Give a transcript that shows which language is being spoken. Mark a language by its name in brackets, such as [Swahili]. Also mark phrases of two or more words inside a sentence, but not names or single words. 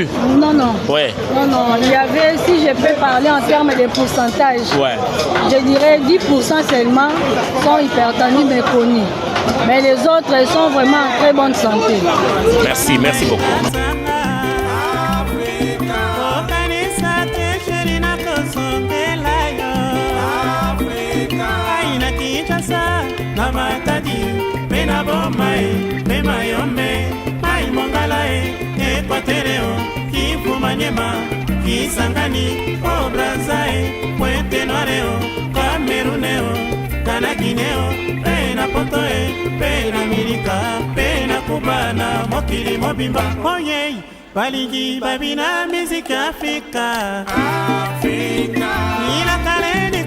[French] Non. Ouais. Non. Il y avait, si je peux parler en termes de pourcentage, je dirais 10% seulement sont hypertendus mais connus. Mais les autres sont vraiment en très bonne santé. Merci beaucoup. [Lingala] Africa, na Matadi, pe na Boma pe Mayombe, Mai Mongala Equatoreo, Kivu Maniema, Kisangani, o Brazae, Puente Noireo, Cameruneo, Kana Guineo, pe na Potoe, pe na Amerika, pe na Cubana, Mokili Mobimba, Oye, Baligi Babina, musique Africa, Africa, Ila Kale.